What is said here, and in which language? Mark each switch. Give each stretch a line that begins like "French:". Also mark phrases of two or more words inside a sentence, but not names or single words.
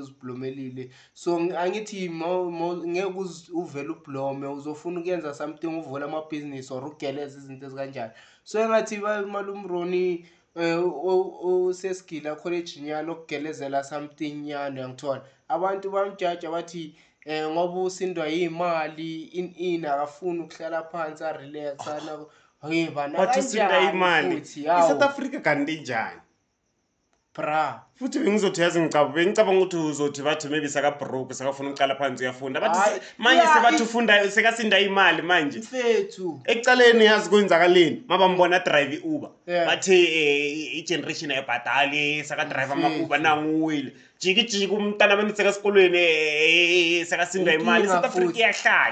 Zulu: uziblomelile so angithi ngeke uvela ublome uzofuna ukuyenza something uvula ama business or ugeleza izinto ezikanjani so engathi malumroni useskila college nyana okugelezela something nyana ngithola abantu bamjaja bathi ngoba usindwa imali ina akafuni ukuhlala phansi a relax ana hey bana bathi usindwa imali eSouth Africa kanti njani bra futhi bengizothi yazi ngicabanga ukuthi uzothi bathi maybe saka broke sakafuna ukuqala phansi uyafunda bathi manje sebathi ufunda sekasinda imali manje mfethu ekucaleni yazi kwenzakaleni mabambona drive Uber bathi igeneration ayibhadali saka drive ama Uber nanguwile jiki umntana beniseka esikolweni sekasinda imali South Africa iyahlala